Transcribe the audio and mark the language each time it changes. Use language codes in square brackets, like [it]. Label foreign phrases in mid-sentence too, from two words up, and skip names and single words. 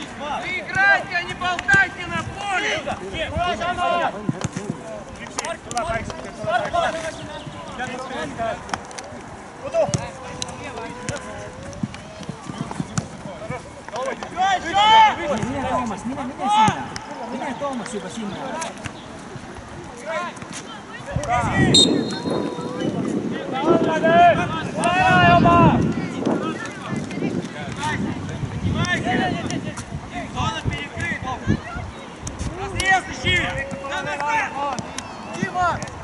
[ru] Вы играйте, а не болтайте на поле! [et] Mine Toomas, mine sinna. Mine Toomas juba sinna. [ru] Зона перекрыта! Разрез ищи! Дима!